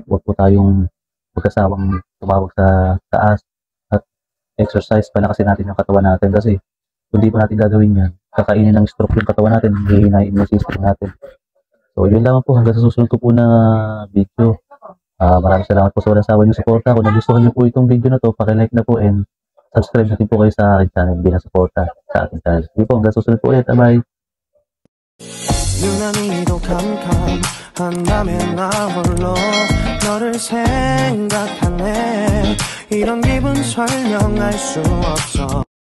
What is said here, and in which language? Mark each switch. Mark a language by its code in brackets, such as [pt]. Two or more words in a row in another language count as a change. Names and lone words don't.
[tl] Huwag po tayong magkasawang tumawag sa taas at exercise palakasin natin yung katawan natin kasi kung di pa natin gagawin yan, kakainin ng stroke yung katawan natin, hihinain yung system natin. So, yun lang po hanggang sa susunod ko po na video. Maraming salamat po sa walang sawa niyong suporta. Kung nagustuhan niyo po itong video na to, pakilike na po and subscribe na din po kayo sa aking channel bilang suporta sa ating channel. Sige po, hanggang susunod po ulit. Bye! [ko] 유난히도 캄캄한다면 나 홀로 너를 생각하네 이런 기분 설명할 수 없어